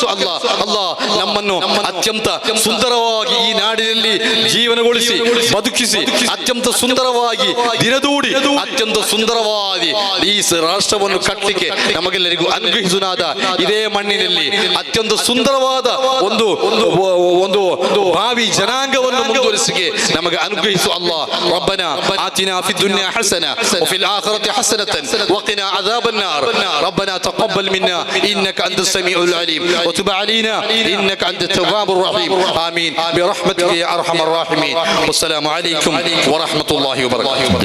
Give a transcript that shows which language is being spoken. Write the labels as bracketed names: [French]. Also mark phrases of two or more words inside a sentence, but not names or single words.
[Kannada] ಅಲ್ಲಾಹ್, ನಮ್ಮನ್ನು ಅತ್ಯಂತ ಸುಂದರವಾಗಿ ಈ ನಾಡಿನಲ್ಲಿ ಜೀವನಗೊಳಿಸಿ ಬದುಕಿಸಿ ಅತ್ಯಂತ ಸುಂದರವಾಗಿ ದಿನದೂಡಿ ಅತ್ಯಂತ ಸುಂದರವಾಗಿ ಈ ರಾಷ್ಟ್ರವನ್ನು ಕಟ್ಟಲಿಕ್ಕೆ ನಮಗೆಲ್ಲರಿಗೂ ಅನುಗ್ರಹಿಸುನಾದ ಇದೇ ಮಣ್ಣಿನಲ್ಲಿ ಅತ್ಯಂತ ಸುಂದರವಾದ ಒಂದು ಭಾವಿ ಜನಾಂಗವನ್ನು ಮುಂದುವರಿಸಿಗೆ ನಮಗೆ ಅನುಗ್ರಹಿಸು. [Arabic] الله، ربنا آتنا في الدنيا حسنة وفي الآخرة حسنة وقنا عذاب النار ربنا تقبل منا إنك أنت السميع العليم وتب علينا إنك أنت التواب الرحيم آمين برحمتك يا ارحم الراحمين والسلام عليكم ورحمة الله وبركاته.